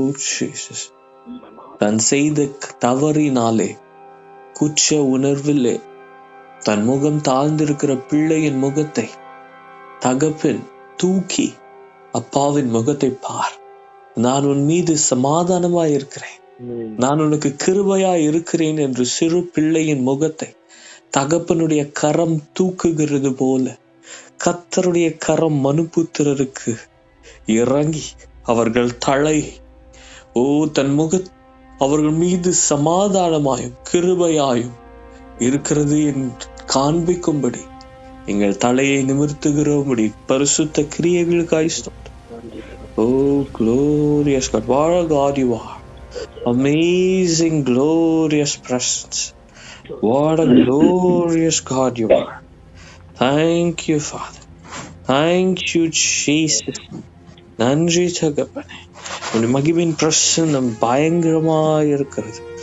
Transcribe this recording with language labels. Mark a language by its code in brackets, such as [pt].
[ta] Jesus, தான் செய்த தவறினாலே குற்ற உணர்விலே தன் முகம் தாழ்ந்திருக்கிற பிள்ளையின் முகத்தை தகப்பன் தூக்கி அப்பாவின் முகத்தை பார், நான் உன் மீது சமாதானமாய் இருக்கிறேன், நான் உனக்கு கிருபையாய் இருக்கிறேன் என்று சிறு பிள்ளையின் முகத்தை தகப்பனுடைய கரம் தூக்குகிறது போல கர்த்தருடைய கரம் மனுபுத்திரருக்கு இறங்கி அவர்கள் தலை தன் முக அவர்கள் மீது சமாதானமாயும் கிருபையாயும் இருக்கிறது என்று காண்பிக்கும்படி எங்கள் தலையை நிமிர்த்துகிறபடி பரிசுத்த கிரியைகளுக்காய் ஸ்தோத்திரம். [en] Glorious God, what a God you are. Amazing, glorious presence. What a glorious God you are. Thank you, Father. Thank you, Jesus. [ta] நன்றி தகப்பனே, உன்னுடைய மகிமையின் பிரசன்னம் பயங்கரமாய் இருக்கிறது.